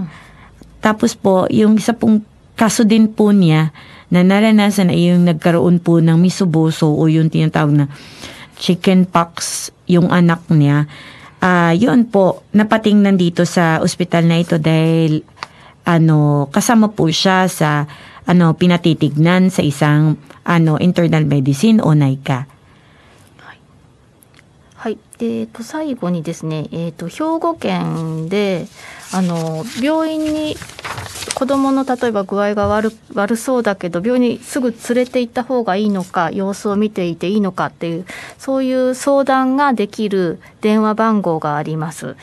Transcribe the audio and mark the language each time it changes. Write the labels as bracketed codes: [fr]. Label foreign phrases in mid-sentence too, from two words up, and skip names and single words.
[tl] Tapos po, yung isa pong kaso din po niya na naranasan ay yung nagkaroon po ng misoboso o yung tinatawag na chickenpox yung anak niya. Yun po, napatingnan dito sa ospital na ito dahil kasama po siya sa pinatitignan sa isang internal medicine o NICA. [ja] はい。最後にですね、兵庫県で病院に子どもの例えば具合が悪そうだけど病院にすぐ連れて行った方がいいのか、様子を見ていていいのかっていう、そういう相談ができる電話番号があります。